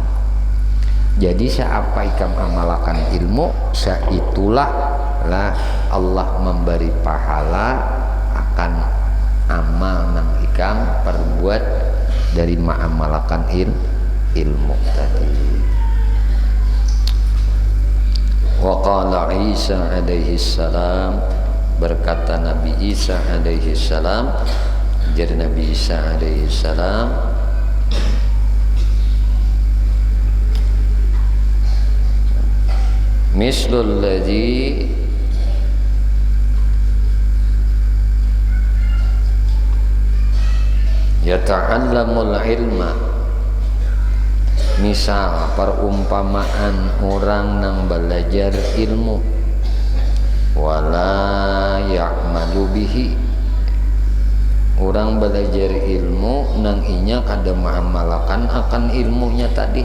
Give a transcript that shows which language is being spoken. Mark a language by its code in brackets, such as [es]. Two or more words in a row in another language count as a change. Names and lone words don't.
[bjn] Jadi siapa ikam amalakan ilmu, saitulah lah Allah memberi pahala akan amal nang ikam perbuat dari ma'amalakan ilmu tadi. [ar] وقال عيسى عليه السلام, [bjn] berkata Nabi Isa [ar] عليه السلام, [bjn] jadi Nabi Isa [ar] عليه السلام, مثل الذي يتعلم العلم, [bjn] misal perumpamaan orang nang belajar ilmu [ar] ولا يعمل به, [bjn] orang belajar ilmu nang inya kada mengamalkan akan ilmunya tadi.